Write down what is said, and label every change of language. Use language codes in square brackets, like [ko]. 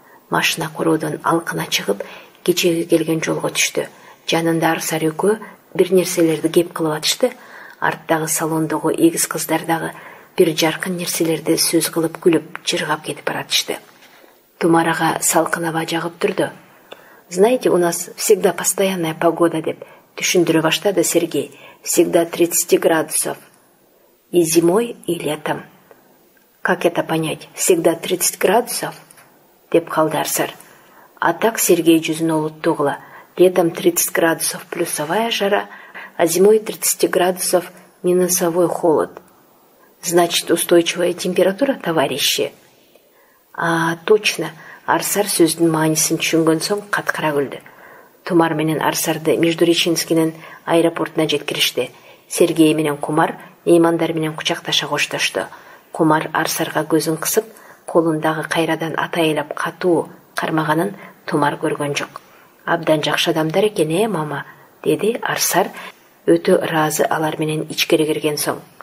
[ky] Машина короодон алкына чыгып, кечеги келген жолго түштү. Жанында Арсар экөө бир нерселерди кеп кылып атышты. Арттагы салондогу эгиз кыздар дагы бир жаркын нерселерди сөз кылып күлүп, жыргап кетип баратышты. Тумарага салкын аба жагып турду. [ru] Знаете, у нас всегда постоянная погода, [ky] деп түшүндүрө баштады [ru] Сергей. Всегда 30 градусов. И зимой, и летом. Как это понять? Всегда 30 градусов? [ky] Деп калды Арсар. А так Сергей жүзүн олуттугула. [ru] Летом 30 градусов плюсовая жара, а зимой 30 градусов минусовой холод. Значит, устойчивая температура, товарищи? А, точно. [ky] Арсар сөздүн маанисин түшүнгөн соң каткыра күлдү. Тумар менен Арсарды Междуреченскинин аэропортуна жеткиришти. Сергей менен Кумар меймандар менен кучакташа коштошту. Кумар Арсарга көзүн кысып, колундагы кайрадан атайылап катуу кармаганын Тумар көргөн жок. Абдан жакшы адамдар экен, мама, деди Арсар өтө ыраазы алар менен ичкери кирген соң.